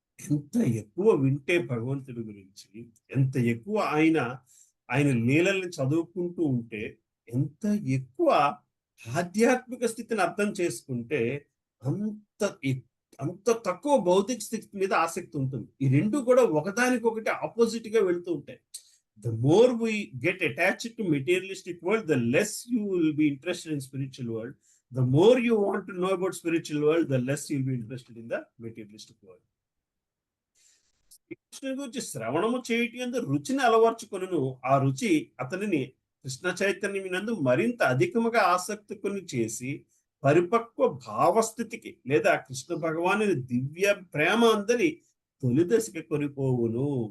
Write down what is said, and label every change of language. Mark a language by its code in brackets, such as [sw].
[te] ఎంత ఎక్కువ వింటే భగవంతుడి గురించి, ఎంత ఎక్కువ ఆయన లీలల్ని చదువుకుంటూ ఉంటే, ఎంత ఎక్కువ ఆధ్యాత్మిక స్థితిని అర్థం చేసుకుంటే అంత తక్కువ భౌతిక స్థితి మీద ఆసక్తి ఉంటుంది. ఈ రెండు కూడా ఒకదానికొకటి ఆపోజిట్ గా వెళ్తూ ఉంటాయి. [en] The more we get attached to materialistic world, the less you will be interested in spiritual world. The more you want to know about spiritual world, the less you will be interested in the materialistic world. [te] కృష్ణుని గురించి శ్రవణము చేయటం రుచిని అలవర్చుకొనును. ఆ రుచి అతనిని కృష్ణ చైతన్యమునందు మరింత అధికముగా ఆసక్తి కొని చేసి పరిపక్వ భావస్థితికి లేదా కృష్ణ భగవాను దివ్య ప్రేమ అందరి తొలి దశకి కొనిపోవును.